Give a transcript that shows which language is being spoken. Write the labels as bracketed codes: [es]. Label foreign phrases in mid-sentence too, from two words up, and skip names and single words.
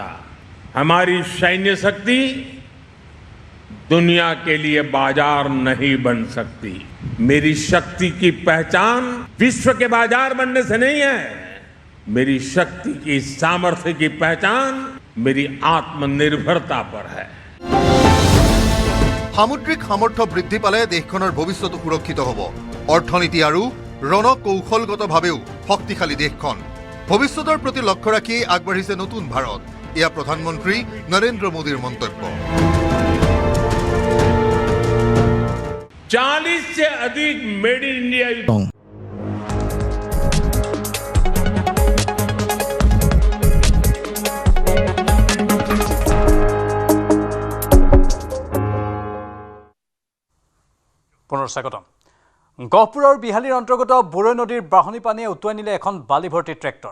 [hi] हमारी सैन्य शक्ति दुनिया के लिए बाजार नहीं बन सकती। मेरी शक्ति की पहचान विश्व के बाजार बनने से नहीं है, मेरी शक्ति की सामर्थ्य की पहचान मेरी आत्मनिर्भरता पर है। [as] সামুদ্ৰিক সামৰ্থ্য বৃদ্ধি পালে দেশখনৰ ভৱিষ্যত সুৰক্ষিত হ'ব। অৰ্থনীতি আৰু ৰণকৌশলগতভাৱেও শক্তিশালী দেশখন। ভৱিষ্যতৰ প্ৰতি লক্ষ্য ৰাখি আগবাঢ়িছে নতুন ভাৰত। এয়া প্ৰধানমন্ত্ৰী নৰেন্দ্ৰ মোদীৰ মন্তব্য। [hi] 40 से अधिक मेड इन इंडिया [as] পুনৰ স্বাগতম। গহপুৰৰ বিহালীৰ অন্তৰ্গত বুৰৈ নদীৰ বাঢ়নী পানীয়ে উটুৱাই নিলে এখন বালি ভৰ্তি ট্ৰেক্টৰ।